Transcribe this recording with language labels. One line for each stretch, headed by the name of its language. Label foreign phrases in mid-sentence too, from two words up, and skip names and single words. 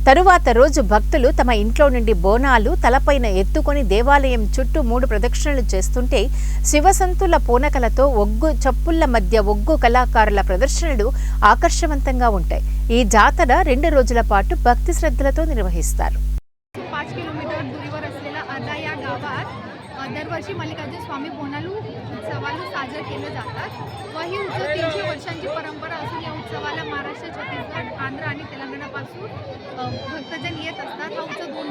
Telugu: తరువాత రోజు భక్తులు తమ ఇంట్లో నుండి బోనాలు తలపైన ఎత్తుకొని దేవాలయం చుట్టూ 3 ప్రదక్షిణలు చేస్తుంటే శివసంతుల పూనకలతో ఒగ్గు చప్పుళ్ల మధ్య ఒగ్గు కళాకారుల ప్రదర్శనలు ఆకర్షవంతంగా ఉంటాయి. ఈ జాతర 2 రోజుల పాటు భక్తి శ్రద్ధలతో నిర్వహిస్తారు.
Marathi: 5 किलोमीटर दूरीवर असलेल्या अर्धा या गावात दरवर्षी मल्लिकार्जुन स्वामी बोनालू उत्सवाला साजरे केले जातात व ही उत्सव 300 वर्षांची परंपरा असून या उत्सवाला महाराष्ट्र, छत्तीसगड, आंध्र आणि तेलंगणापासून भक्तजन येत असतात. हा उत्सव